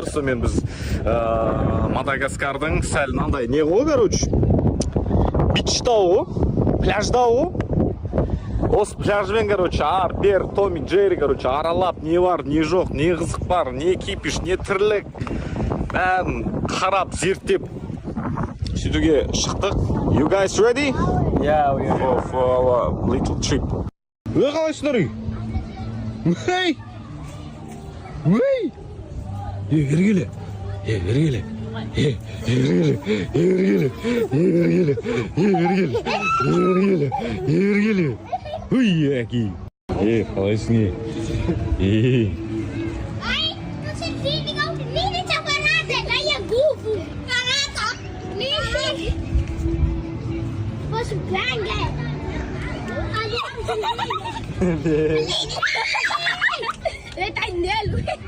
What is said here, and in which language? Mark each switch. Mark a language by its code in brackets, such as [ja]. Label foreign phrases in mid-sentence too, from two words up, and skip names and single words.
[kk] Сонымен біз Мадагаскардың сәл мынандай не ғой, короче, бичтау ғой, пляждау ғой. Осы пляжбен, короче, бер, Томи, Джерри, короче, аралап, не бар, не жоқ, не қызық бар, не кипиш, не тірлік, бәрін қарап, зерттеп сөйтуге шықтық. [en] You guys ready? Yeah, we are. For our little trip. [kk] Қалайсыңдар үй? Өй! Өй! Бергеле! Бергеле! Бергеле! Өй, әки! Қалайсың үй? [pt] Ai, tu se liga, mini chocolate, aí é gufo. Caraca, mini. Posso ganhar? Ele tá nele.